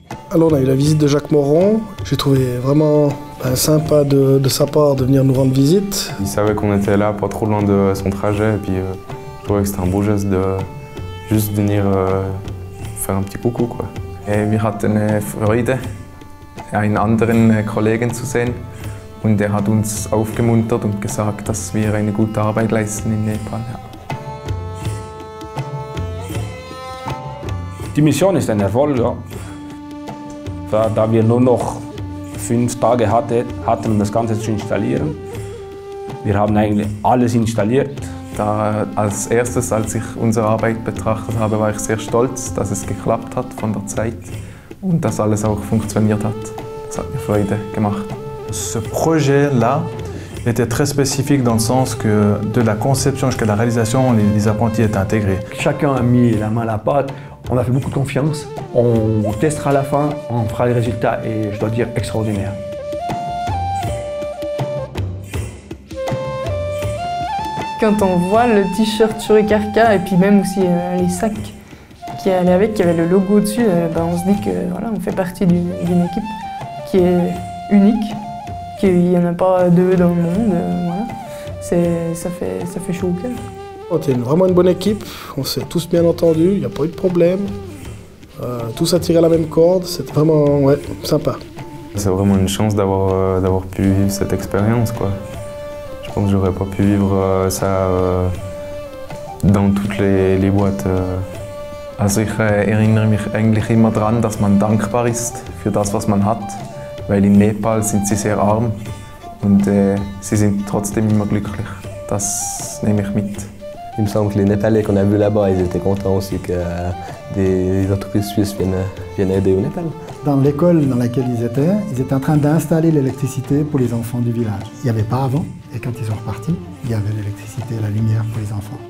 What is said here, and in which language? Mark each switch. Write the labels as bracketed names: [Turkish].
[French] Alors on a eu la visite de Jacques Moron. J'ai trouvé vraiment sympa de sa part de venir nous rendre visite. Il savait qu'on était là, pas trop loin de son trajet. Et puis je trouvais que c'était un beau geste de juste venir faire un petit coucou, quoi. [German] Et wir hatten Freude, einen anderen Kollegen zu sehen. Und er hat uns aufgemuntert und gesagt, dass wir eine gute Arbeit leisten in Nepal. Ja. Die Mission ist ein Erfolg, ja. Da wir nur noch 5 Tage hatten, um das Ganze zu installieren. Wir haben eigentlich alles installiert. Als erstes, als ich unsere Arbeit betrachtet habe, war ich sehr stolz, dass es geklappt hat von der Zeit und dass alles auch funktioniert hat. Das hat mir Freude gemacht. [French] Ce projet-là était très spécifique dans le sens que de la conception jusqu'à la réalisation, les apprentis étaient intégrés. Chacun a mis la main à la pâte, on a fait beaucoup de confiance, on testera à la fin, on fera les résultats et je dois dire extraordinaire. Quand on voit le t-shirt Shurikarka et puis même aussi les sacs qui allaient avec, qui avaient le logo dessus, on se dit que voilà, on fait partie d'une équipe qui est unique, qu'il n'y en a pas 2 dans le monde. Voilà. Ça fait chaud au cœur. C'était vraiment une bonne équipe, on s'est tous bien entendus, il n'y a pas eu de problème. Tous à tirer la même corde, c'était vraiment sympa. C'est vraiment une chance d'avoir pu vivre cette expérience, quoi. Je pense que j'aurais pas pu vivre ça dans toutes les boîtes. [German] Also ich erinnere mich eigentlich immer daran, dass man dankbar ist für das, was man hat, weil in Nepal sind sie sehr arm und sie sind trotzdem immer glücklich. Das nehme ich mit. [French] Il me semble que les Népalais qu'on a vus là-bas, ils étaient contents aussi que des entreprises suisses viennent aider au Népal. Dans l'école dans laquelle ils étaient en train d'installer l'électricité pour les enfants du village. Il n'y avait pas avant, et quand ils sont repartis, il y avait l'électricité, la lumière pour les enfants.